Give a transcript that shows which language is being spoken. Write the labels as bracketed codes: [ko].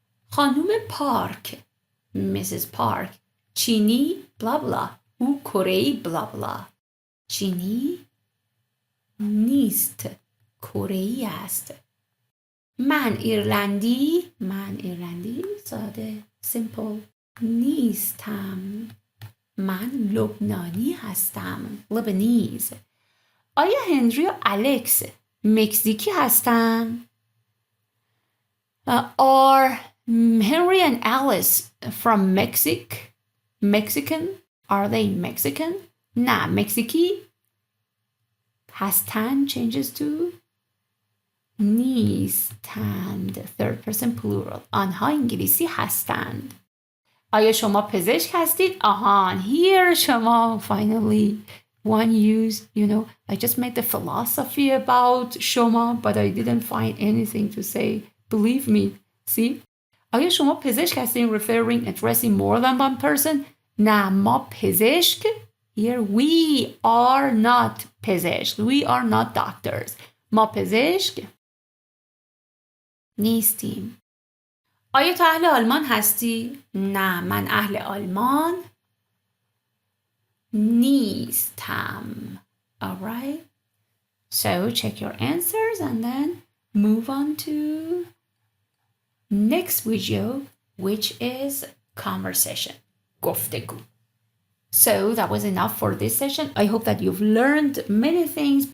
[fa] خانوم پارک Mrs. پارک چینی بلا بلا او کره‌ای بلا بلا. چینی نیست. کره‌ای است. من ایرلندی ساده simple نیستم. من لبنانی هستم. Lebanese. آیا هنری و الکس مکزیکی هستن؟ [en] Are Henry and Alice from Mexican? Are they Mexican? [fa] نه مکزیکی هستن [en] changes to [fa] نیستند. [en] Third person plural. [fa] آنها انگلیسی هستند. آیا شما پزشک هستید؟ [en] آهان here شما finally one use, I just made the philosophy about شما but I didn't find anything to say. Believe me. See? [fa] آیا شما پزشک هستید [en] referring, addressing more than one person? [fa] نه ما پزشک [en] here we are not پزشک. We are not doctors. [fa] ما پزشک نیستیم. آیا تو اهل آلمان هستی؟ نه من اهل آلمان نیستم. [en] Alright? So check your answers and then move on to next video, which is conversation. [fa] گفتگو. [en] So that was enough for this session. I hope that you've learned many things.